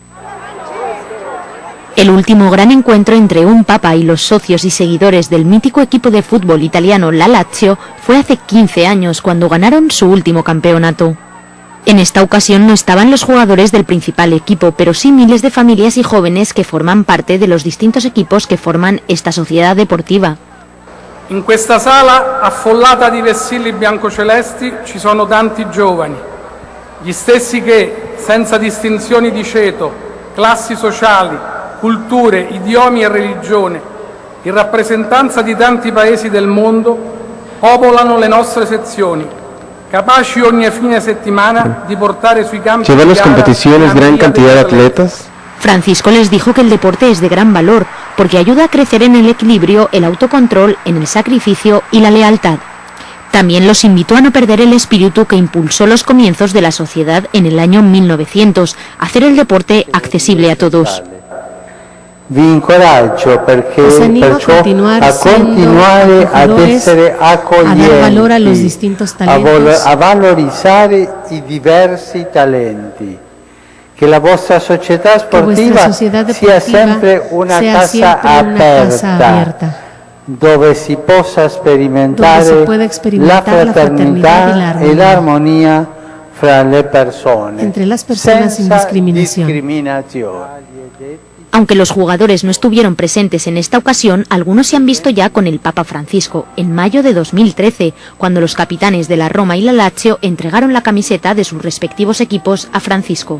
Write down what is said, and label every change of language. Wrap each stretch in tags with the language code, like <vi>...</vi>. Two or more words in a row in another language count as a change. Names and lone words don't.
<es>El último gran encuentro entre un papa y los socios y seguidores del mítico equipo de fútbol italiano la Lazio fue hace 15 años, cuando ganaron su último campeonato. En esta ocasión no estaban los jugadores del principal equipo, pero sí miles de familias y jóvenes que forman parte de los distintos equipos que forman esta sociedad deportiva.</es> <it>In questa sala affollata di vessilli biancocelesti ci sono tanti giovani, gli stessi che, senza distinzioni di ceto, classi sociali, culture, idiomi e religione, in rappresentanza di tanti paesi del mondo, popolano le nostre sezioni, capaci ogni fine settimana di portare sui campi</it> <es>llevar las competiciones gran cantidad de atletas. Francisco les dijo que el deporte es de gran valor porque ayuda a crecer en el equilibrio, el autocontrol, en el sacrificio y la lealtad. También los invitó a no perder el espíritu que impulsó los comienzos de la sociedad en el año 1900, hacer el deporte accesible a todos.</es> <it>Vi incoraggio perché a continuare ad essere accoglienti,</it> <es>a dar valor a los distintos talentos,</es> <it>a valorizzare i diversi talenti. Que la vostra società sportiva sia sempre una casa aperta, dove si possa sperimentare la fraternità e l'armonia fra le persone,</it> <es>entre las personas sin discriminación. Aunque los jugadores no estuvieron presentes en esta ocasión, algunos se han visto ya con el Papa Francisco, en mayo de 2013, cuando los capitanes de la Roma y la Lazio entregaron la camiseta de sus respectivos equipos a Francisco.</es>